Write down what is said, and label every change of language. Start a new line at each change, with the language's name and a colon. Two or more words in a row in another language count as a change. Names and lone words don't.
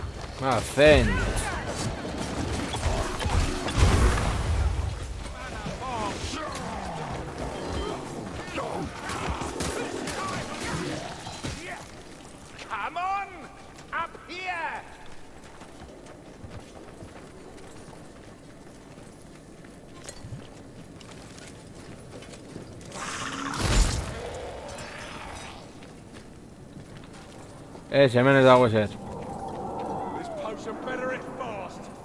English: Ah, Zen. Come on! Up here!
Basque: Hemen ez dago ezer.
English: This potion better it fast.